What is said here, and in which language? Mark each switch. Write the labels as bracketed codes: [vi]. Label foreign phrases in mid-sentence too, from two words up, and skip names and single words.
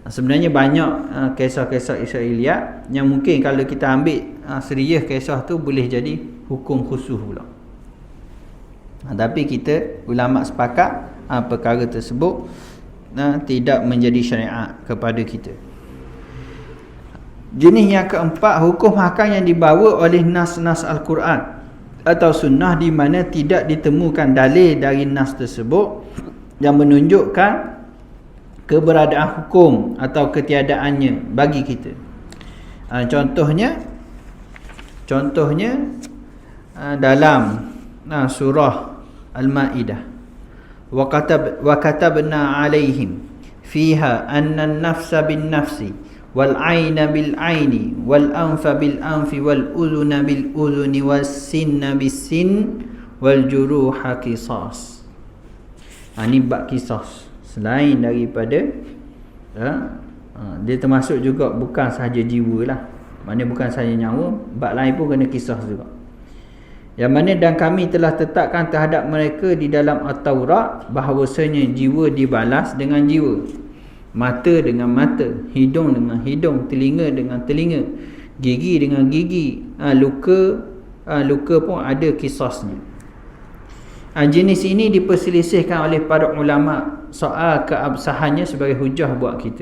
[ms] Sebenarnya banyak kisah-kisah Israiliyat yang mungkin kalau kita ambil serius kisah tu boleh jadi hukum khusus pula. Tapi kita ulama sepakat perkara tersebut tidak menjadi syariat kepada kita. Jenis yang keempat, hukum hakam yang dibawa oleh nas-nas Al-Quran atau sunnah di mana tidak ditemukan dalil dari nas tersebut yang menunjukkan keberadaan hukum atau ketiadaannya bagi kita. Contohnya dalam surah Al-Maidah, [ar] وكتبنا عليهم فيها أن النفس بالنفس والعين بالعين والأنف بالأنف والأذن بالأذن والسن بالسن والجروح قصاص. [ms] Ini bab qisas. Selain daripada dia termasuk juga bukan sahaja jiwa lah, maknanya bukan sahaja nyawa, bab lain pun kena kisah juga. Yang mana dan kami telah tetapkan terhadap mereka di dalam At-Taurat bahawasanya jiwa dibalas dengan jiwa, mata dengan mata, hidung dengan hidung, telinga dengan telinga, gigi dengan gigi, luka pun ada kisasnya. Jenis ini diperselisihkan oleh para ulama soal keabsahannya sebagai hujah buat kita.